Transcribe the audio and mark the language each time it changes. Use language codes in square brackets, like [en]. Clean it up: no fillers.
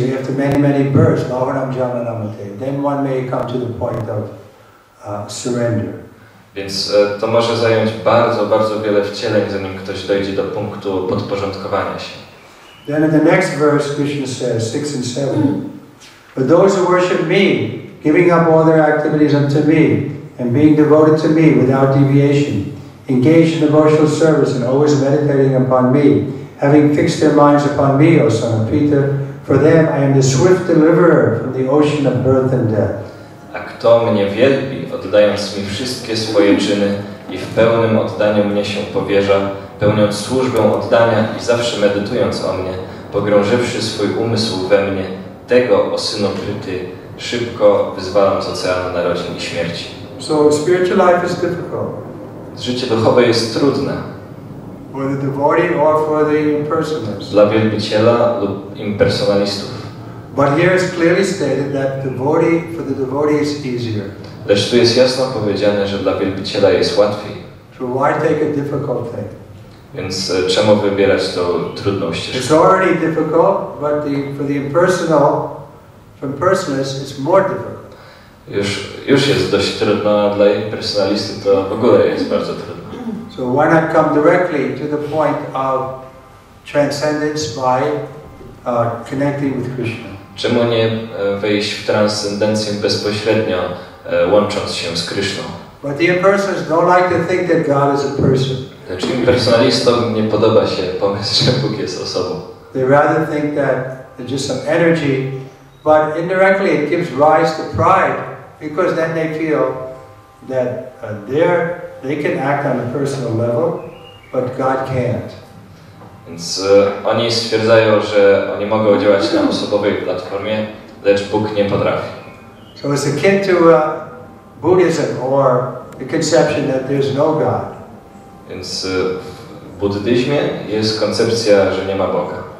[en] They have to many births. Then one may come to the point of surrender. [pl] Więc to może zająć bardzo wiele wcieleń, zanim ktoś dojdzie do punktu podporządkowania się. [en] Then in the next verse, Krishna says, 6 and 7, but those who worship me, giving up all their activities unto me, and being devoted to me without deviation, engaged in devotional service and always meditating upon me, having fixed their minds upon me, O son of Peter, for them I am the swift deliverer from the ocean of birth and death. [pl] A kto mnie wielbi, oddając mi wszystkie swoje czyny i w pełnym oddaniu mnie się powierza, pełniąc służbę oddania i zawsze medytując o mnie, pogrążywszy swój umysł we mnie, tego, o synu Pryty, szybko wyzwalam z oceanu narodzin i śmierci. [en] So spiritual life is difficult. [pl] Życie duchowe jest trudne. [en] For the devotee or for the impersonalist. [pl] Dla wielbiciela lub impersonalistów. [en] But here is clearly stated that for the devotee is easier. [pl] Lecz tu jest jasno powiedziane, że dla wielbiciela jest łatwiej. [en] So why take a difficult thing? [pl] Więc czemu wybierać tą trudną ścieżkę? [en] It's already difficult, but for the impersonalist, it's more difficult. [pl] Już jest dość trudno, a dla impersonalisty to w ogóle jest bardzo trudno. [en] So why not come directly to the point of transcendence by connecting with Krishna? [pl] Czemu nie wejść w transcendencję bezpośrednio, łącząc się z Kryszną? [en] But the impersonalists don't like to think that God is a person. [pl] Lecz impersonalistom nie podoba się pomysł, że Bóg jest osobą. [en] They rather think that there's just some energy, but indirectly it gives rise to pride, because then they feel that they can act on a personal level, but God can't. [pl] Więc oni stwierdzają, że oni mogą działać na osobowej platformie, lecz Bóg nie potrafi. [en] So it's akin to Buddhism or the conception that there's no God. [pl] Więc w buddyzmie jest koncepcja, że nie ma Boga.